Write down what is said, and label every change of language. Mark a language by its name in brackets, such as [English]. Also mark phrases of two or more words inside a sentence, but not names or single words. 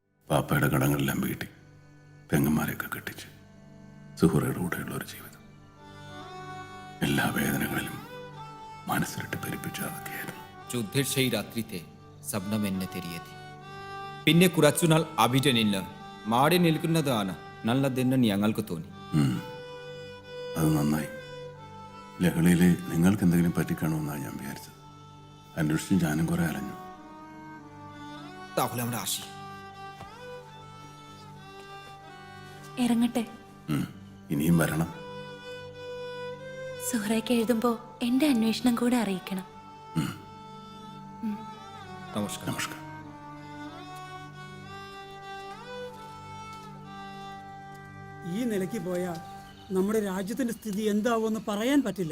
[Malayalam] പാപ്പയുടെ കടങ്ങളെല്ലാം വീട്ടി പെങ്ങന്മാരെയൊക്കെ കെട്ടിച്ച് സുഹറയുടെ കൂടെയുള്ള ഒരു ജീവിതം. എല്ലാ വേദനകളിലും മനസ്സിലിട്ട് പെരുപ്പിച്ച അതൊക്കെയായിരുന്നു. [Bangla] যুদ্ধের সেই রাত্রিতে [Malayalam] സബ്നം എന്നെ തെരിയെത്തി. പിന്നെ കുറച്ചുനാൾ അഭിജനില്ല മാറി നിൽക്കുന്നതാണ് നല്ലതെന്ന് ഞങ്ങൾക്ക് തോന്നി. അത് നന്നായി. ലഹളയിൽ നിങ്ങൾക്ക് എന്തെങ്കിലും പറ്റിക്കാണോന്നാണ് ഞാൻ വിചാരിച്ചത്. അന്വേഷിച്ച് ഞാനും കുറെ അലഞ്ഞു. [Bangla] তাহলে আমরা আসি. [Malayalam] ഇറങ്ങട്ടെ. ഇനിയും വരണം. സുഹറയ്ക്ക് എഴുതുമ്പോ എന്റെ അന്വേഷണം കൂടെ അറിയിക്കണം. നമസ്കാരം. നമസ്കാരം. ഈ നിലയ്ക്ക് പോയാൽ നമ്മുടെ രാജ്യത്തിന്റെ സ്ഥിതി എന്താവുമെന്ന് പറയാൻ പറ്റില്ല.